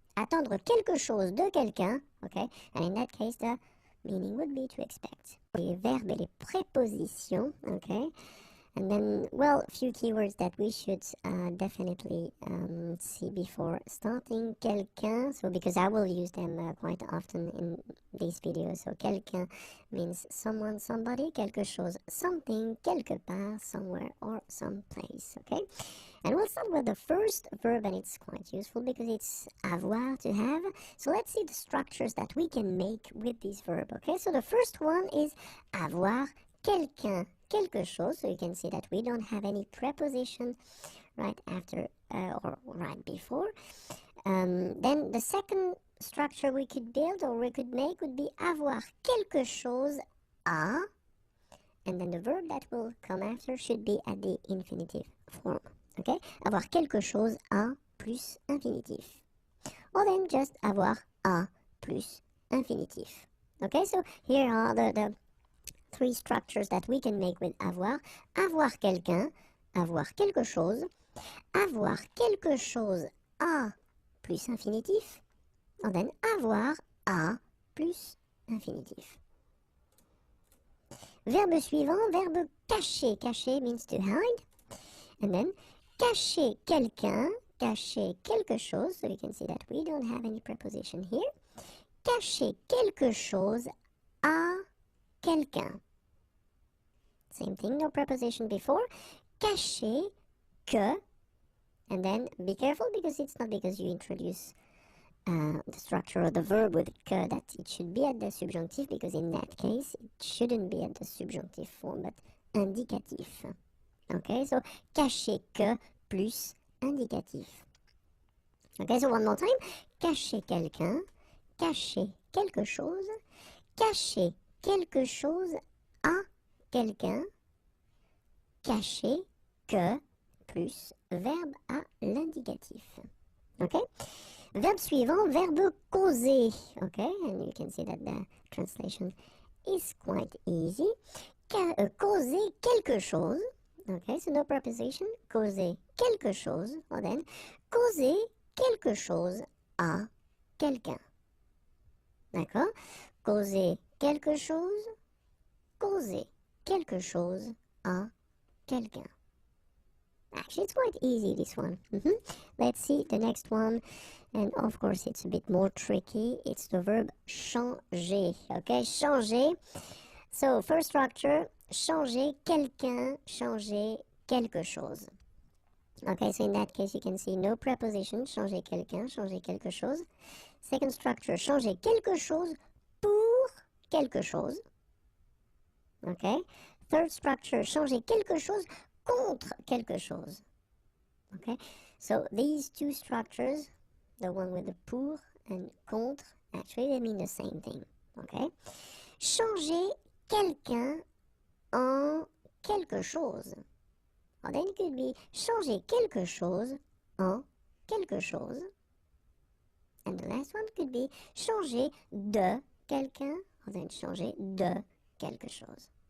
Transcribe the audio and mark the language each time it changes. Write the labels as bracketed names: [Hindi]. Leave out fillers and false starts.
[French] Attendre quelque chose de quelqu'un, okay? [English] And in that case, the meaning would be to expect. [French] Les verbes et les prépositions, okay? [English] And then, well, a few keywords that we should definitely see before starting. Quelqu'un, so because I will use them quite often in these videos. So quelqu'un means someone, somebody, quelque chose, something, quelque part, somewhere, or someplace, okay? And we'll start with the first verb, and it's quite useful because it's avoir, to have. So let's see the structures that we can make with this verb, okay? So the first one is [French] avoir quelqu'un, quelque chose. [English] So you can see that we don't have any preposition right after or right before. Then the second structure we could build or we could make would be [French] avoir quelque chose à. [English] And then the verb that will come after should be at the infinitive form. Okay? [French] Avoir quelque chose à plus infinitif. [English] Or then just [French] avoir à plus infinitif. [English] Okay, so here are the three structures that we can make with avoir. [French] Avoir quelqu'un, avoir quelque chose. Avoir quelque chose à plus infinitif. [English] And then [French] avoir à plus infinitif. Verbe suivant, verbe cacher. [English] Cacher means to hide. And then [French] cacher quelqu'un, cacher quelque chose. [English] So you can see that we don't have any preposition here. [French] Cacher quelque chose à quelqu'un. [English] Same thing, no preposition before. [French] Cacher que. [English] And then be careful because it's not because you introduce the structure of the verb with que that it should be at the subjunctive, because in that case it shouldn't be at the subjunctive form but indicatif. Okay, so [French] cacher que plus indicatif. [English] Okay, so one more time. [French] Cacher quelqu'un, cacher quelque chose, cacher quelque chose à quelqu'un, cacher que plus verbe à l'indicatif. Okay? Verbe suivant, verbe causer. [English] Okay, and you can see that the translation is quite easy. [French] Causer quelque chose. [English] Okay, so no preposition. [French] Causer quelque chose. Or then, causer quelque chose à quelqu'un. D'accord? Causer quelque chose. Causer quelque chose à quelqu'un. [English] Actually, it's quite easy, this one. Let's see the next one. And of course, it's a bit more tricky. It's the verb changer. Okay, changer. So, first structure, [French] changer quelqu'un, changer quelque chose. [English] Okay, so in that case, you can see no preposition, [French] changer quelqu'un, changer quelque chose. [English] Second structure, [French] changer quelque chose pour quelque chose. Okay. [English] Third structure, [French] changer quelque chose contre quelque chose. [English] Okay, so these two structures, the one with the pour and contre, actually they mean the same thing. [French] Okay, changer quelqu'un en quelque chose. [English] Or then it could be [French] changer quelque chose en quelque chose. [English] And the last one could be changer de [French] quelqu'un, [English] and then [French] changer de quelque chose.